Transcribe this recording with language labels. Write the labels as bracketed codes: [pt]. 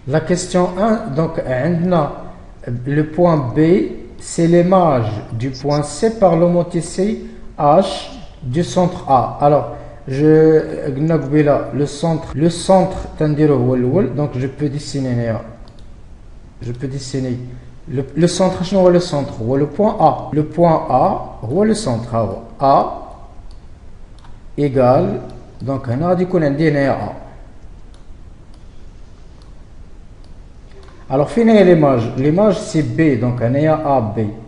[fr] La question 1, donc, [ar] عندنا [fr] le point B, c'est l'image du point C par l'homothétie H du centre A. Alors, [ar] قلنا قبيله [fr] le centre [ar] تنديرو هو الأول, [fr] donc je peux dessiner هنا. Je peux dessiner le centre. [ar] شنو هو [fr] le centre? هو le point A. Le point A هو le centre. [ar] هو A [fr] égale, donc [ar] هنا غادي يكون عندي هنايا A. [fr] Alors [ar] فين هي [fr] l'image? L'image c'est B, donc هنايا AB.